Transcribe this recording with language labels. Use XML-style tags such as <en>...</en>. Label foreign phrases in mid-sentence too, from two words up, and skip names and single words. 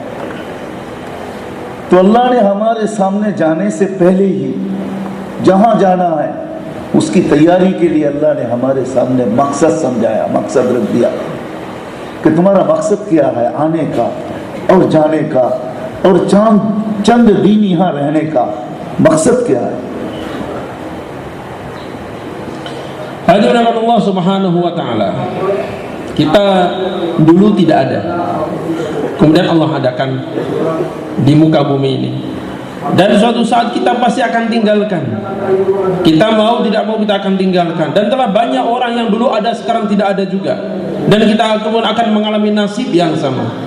<hi>तो अल्लाह ने हमारे सामने जाने से पहले ही जहाँ जाना है उसकी तैयारी के लिए अल्लाह ने हमारे सामने मकसद समझाया, मकसद रख दिया कि तुम्हारा मकसद क्या है आने का और जाने का और चंद दिन यहाँ रहने का मकसद क्या है।</hi> <id>Hadirin</id> <ar>الله سبحانه وتعالى,</ar> <id>kita dulu tidak ada, kemudian Allah adakan di muka bumi ini, dan suatu saat kita pasti akan tinggalkan. Kita mau tidak mau kita akan tinggalkan, dan telah banyak orang yang dulu ada sekarang tidak ada juga, dan kita kemudian akan mengalami nasib yang sama.</id>